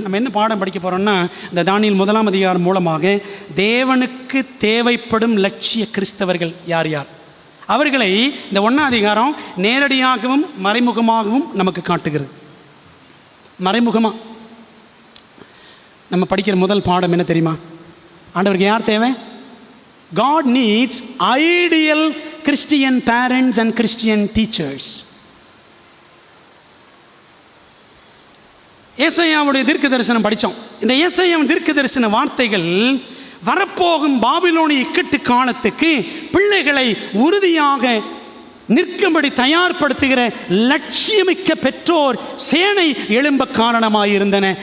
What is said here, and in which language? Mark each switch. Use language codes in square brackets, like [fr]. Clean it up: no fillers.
[ta] நம்ம என்ன பாடம் படிக்க போகிறோம்னா, இந்த தானியேல் 1ஆம் அதிகாரம் மூலமாக தேவனுக்கு தேவைப்படும் லட்சிய கிறிஸ்தவர்கள் யார் யார், அவர்களை இந்த 1ஆம் அதிகாரம் நேரடியாகவும் மறைமுகமாகவும் நமக்கு காட்டுகிறது. மறைமுகமாக நம்ம படிக்கிற முதல் பாடம் என்ன தெரியுமா? ஆண்டவருக்கு யார் தேவை? [en] God needs ideal Christian parents and Christian teachers. [ta] ஏசாயாவுடைய தீர்க்க தரிசனம் படித்தோம். இந்த ஏசாயாவின் தீர்க்க தரிசன வார்த்தைகள் வரப்போகும் பாபிலோனிய இக்கட்டு காலத்துக்கு பிள்ளைகளை உறுதியாக நிற்கும்படி தயார்படுத்துகிற லட்சியமிக்க பெற்றோர் சேனை எழும்ப காரணமாயிருந்தன.